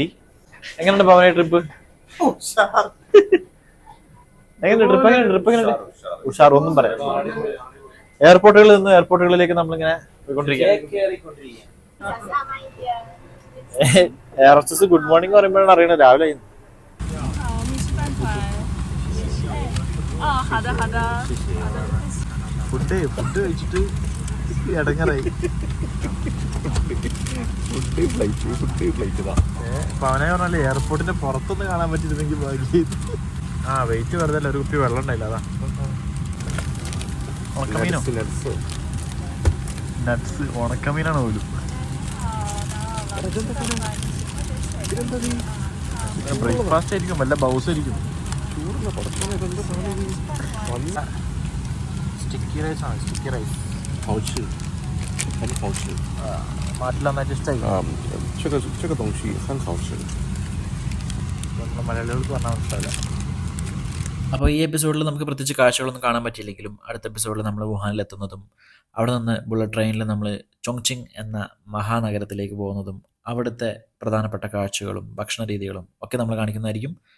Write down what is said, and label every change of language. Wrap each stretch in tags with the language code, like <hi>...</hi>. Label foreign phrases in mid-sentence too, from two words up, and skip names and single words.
<ml>എങ്ങനെയുണ്ട് പവനായി ട്രിപ്പ്? എങ്ങനെയുണ്ട് ട്രിപ്പ് ഉഷാർ, ഒന്നും പറയാം. എയർപോർട്ടുകളിൽ നിന്ന് എയർപോർട്ടുകളിലേക്ക് നമ്മളിങ്ങനെ പോയിക്കൊണ്ടിരിക്കുകയാണ്.</ml> <en>air hostess good morning</en> <ml>പറയുമ്പോഴാണ് അറിയണത് രാവിലെ.</ml> <zh>哦，好的好的。</zh> <ml>ഫുഡ് കഴിച്ചിട്ട് ഇടങ്ങറായി. പവനായി പറഞ്ഞാല് എയർപോർട്ടിന്റെ പുറത്തൊന്ന് കാണാൻ പറ്റിയിരുന്നെങ്കിൽ ഭാഗ്യം. വെയിറ്റ് വെറുതെ ഒരു കുപ്പി വെള്ളം ഉണ്ടായില്ല, അതാ. ഉണക്കമീനോ? നട്സ്, ഉണക്കമീനാണ് പോലും. ബ്രേക്ക്ഫാസ്റ്റ് ആയിരിക്കും, വല്ല ബൗസ് ആയിരിക്കും.</ml> <en>sticky rice</en> <ml>ആണ്,</ml> <en>sticky rice.</en> <zh>好吃，很好吃。</zh> <ml>നാട്ടിൽ നന്നായിട്ട് ഇഷ്ടമായി.</ml> <zh>这个东西很好吃。</zh> <ml>മലയാളികൾക്ക് പറഞ്ഞാൽ മനസ്സിലാവില്ല. അപ്പോൾ ഈ എപ്പിസോഡിൽ നമുക്ക് പ്രത്യേകിച്ച് കാഴ്ചകളൊന്നും കാണാൻ പറ്റിയില്ലെങ്കിലും അടുത്ത എപ്പിസോഡിൽ നമ്മൾ വുഹാനിലെത്തുന്നതും അവിടെ നിന്ന്</ml> <en>bullet train</en> <ml>നമ്മൾ ചോങ്ചിങ് എന്ന മഹാനഗരത്തിലേക്ക് പോകുന്നതും അവിടുത്തെ പ്രധാനപ്പെട്ട കാഴ്ചകളും ഭക്ഷണ രീതികളും ഒക്കെ നമ്മൾ കാണിക്കുന്നതായിരിക്കും.</ml>